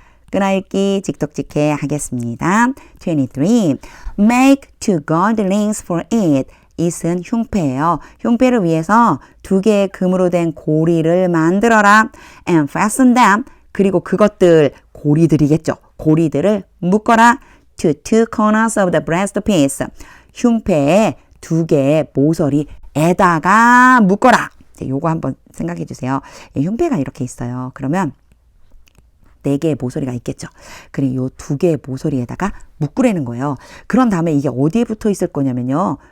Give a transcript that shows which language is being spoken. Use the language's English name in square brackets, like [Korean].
[Korean] 끊어읽기 직독직해 하겠습니다. [English] 23. Make 2 gold rings for it. [Korean] it은 흉패예요. 흉패를 위해서 2개의 금으로 된 고리를 만들어라. [English] And fasten them. [Korean] 그리고 그것들, 고리들이겠죠. 고리들을 묶어라. [English] To 2 corners of the breastpiece. [Korean] 흉패에 2개의 모서리에다가 묶어라. 요거 한번 생각해 주세요. 흉패가 이렇게 있어요. 그러면 4개의 모서리가 있겠죠. 그리고 요 2개의 모서리에다가 묶으라는 거예요. 그런 다음에 이게 어디에 붙어 있을 거냐면요.